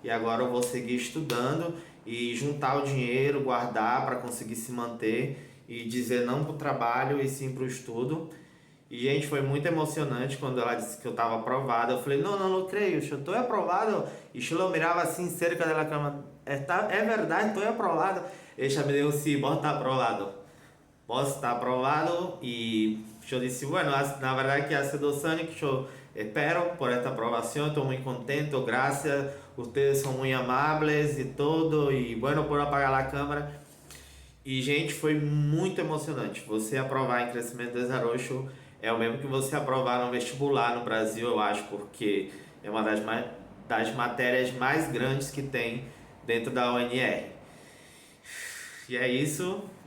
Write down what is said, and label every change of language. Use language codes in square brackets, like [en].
[pt] E agora eu vou seguir estudando e juntar o dinheiro, guardar para conseguir se manter e dizer não pro trabalho e sim pro estudo. E, gente, foi muito emocionante quando ela disse que eu estava aprovado. Eu falei, não creio, eu estou aprovado. E eu mirava assim, cerca da cama. É verdade, estou aprovado. [es] Ella me dijo, sí, vos está aprobado. Vos está aprobado. Y yo disse, bueno, la verdad que hace 2 años que yo espero por esta aprobación. Estoy muy contento, gracias. Ustedes son muy amables y todo. Y bueno, [pt] por apagar a câmera. E, gente, foi muito emocionante. Você aprovar em crescimento desarroxo é o mesmo que você aprovar no vestibular no Brasil, eu acho, porque é uma das matérias mais grandes que tem dentro da UNR. E é isso.